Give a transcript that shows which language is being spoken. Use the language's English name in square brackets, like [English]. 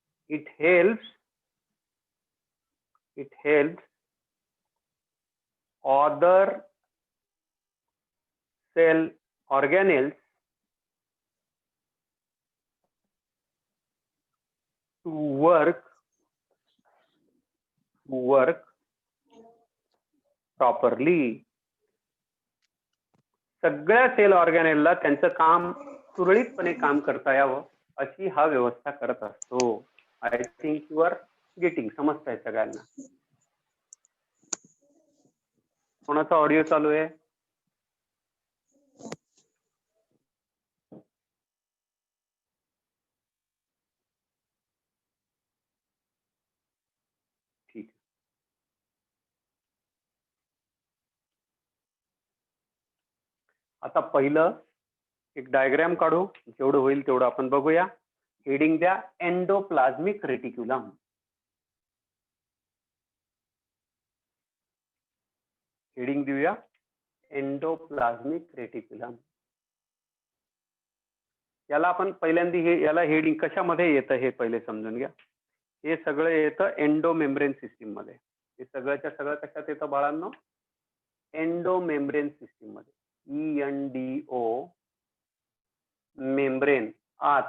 [English] It helps other cell organelles to work properly. [Marathi] सगळ्या sale ऑर्गॅनेलला त्यांचं काम सुरळीतपणे काम करता यावं अशी हा व्यवस्था करत असतो. [English] I think you are getting. [Marathi] समजताय सगळ्यांना? कोणाचा ऑडिओ चालू आहे? ठीक. आता पहिलं एक डायग्राम काढू. जेवढं होईल तेवढं आपण बघूया. हेडिंग द्या एंडोप्लाझ्मिक रेटिक्युलम. हेडिंग देऊया एंडोप्लाझ्मिक रेटिक्युलम. याला आपण पहिल्यांदा याला हेडिंग कशामध्ये येतं हे पहिले समजून घ्या. हे सगळं येतं एंडोमेम्ब्रेन सिस्टीम मध्ये. हे सगळ्याच्या सगळं कशात येतं बाळांनो? एंडोमेम्ब्रेन सिस्टीम मध्ये. ENDO मेम्ब्रेन, आत.